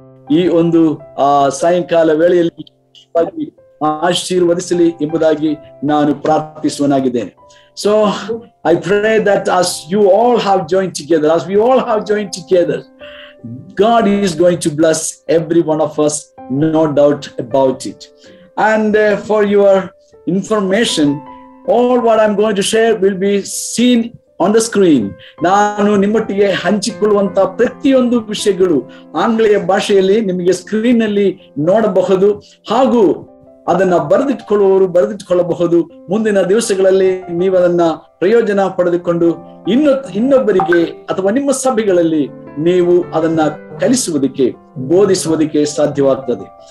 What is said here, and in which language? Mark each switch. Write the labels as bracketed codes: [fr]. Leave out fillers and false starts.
[kn] ಈ ಒಂದು ಸಾಯಂಕಾಲ ವೇಳೆಯಲ್ಲಿ ಆಶೀರ್ವದಿಸಲಿ ಎಂಬುದಾಗಿ ನಾನು ಪ್ರಾರ್ಥಿಸುವನಾಗಿದ್ದೇನೆ. [en] So I pray that as you all have joined together, as we all have joined together, God is going to bless every one of us, no doubt about it. And for your information, all what I'm going to share will be seen on the screen. [kn] ನಾನು ನಿಮ್ಮೊಟ್ಟಿಗೆ ಹಂಚಿಕೊಳ್ಳುವಂತ ಪ್ರತಿಯೊಂದು ವಿಷಯಗಳು ಆಂಗ್ಲೇಯ ಭಾಷೆಯಲ್ಲಿ ನಿಮಗೆ screen ನಲ್ಲಿ ನೋಡಬಹುದು. ಹಾಗೂ ಅದನ್ನ ಬರೆದಿಟ್ಕೊಳ್ಳಬಹುದು. ಮುಂದಿನ ದಿವಸಗಳಲ್ಲಿ ನೀವು ಅದನ್ನ ಪ್ರಯೋಜನ ಪಡೆದುಕೊಂಡು ಇನ್ನೊಬ್ಬರಿಗೆ ಅಥವಾ ನಿಮ್ಮ ಸಭೆಗಳಲ್ಲಿ ನೀವು ಅದನ್ನ ಕಲಿಸುವುದಕ್ಕೆ ಬೋಧಿಸುವುದಕ್ಕೆ ಸಾಧ್ಯವಾಗ್ತದೆ.